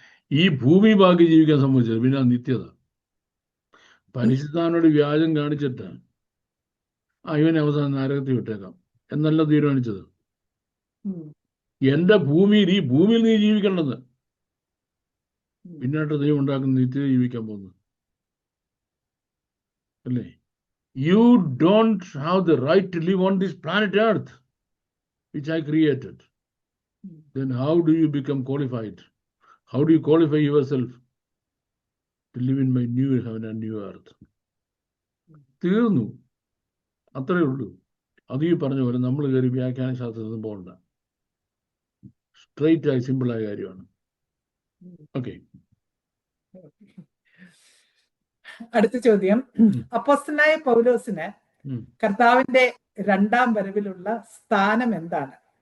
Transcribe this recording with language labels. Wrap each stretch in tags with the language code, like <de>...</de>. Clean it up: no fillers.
<ml>ഈ ഭൂമി ബാക്കി ജീവിക്കാൻ സംബന്ധിച്ചത് പിന്നെ നിത്യത. പരിശുദ്ധാനോട് വ്യാജം കാണിച്ചിട്ട് ഇവനെ അവസാനം നരകത്തിൽ വിട്ടേക്കാം എന്നല്ല തീരുമാനിച്ചത്. എന്റെ ഭൂമിയിൽ, ഈ ഭൂമിയിൽ നീ ജീവിക്കേണ്ടത്, പിന്നായിട്ട് ദൈവം ഉണ്ടാക്കുന്ന നിത്യത ജീവിക്കാൻ പോകുന്നു അല്ലേ?</ml> <en>You don't have the right to live on this planet Earth, which I created. Then how do you become qualified? How do you qualify yourself to live in my new heaven and new earth?</en> <ml>തീർന്നു, അത്രയേ ഉള്ളൂ. അത് ഈ പറഞ്ഞ പോലെ നമ്മൾ കയറി വ്യാഖ്യാന ശാസ്ത്രത്തിൽ പോകണ്ട. സ്ട്രെയിറ്റ് ആയി സിമ്പിളായ കാര്യമാണ്. ഓക്കെ, അടുത്ത ചോദ്യം: അപ്പോസ്തലനായ പൗലോസിന് കർത്താവിന്റെ രണ്ടാം വരവിലുള്ള സ്ഥാനം എന്താണ്?</ml>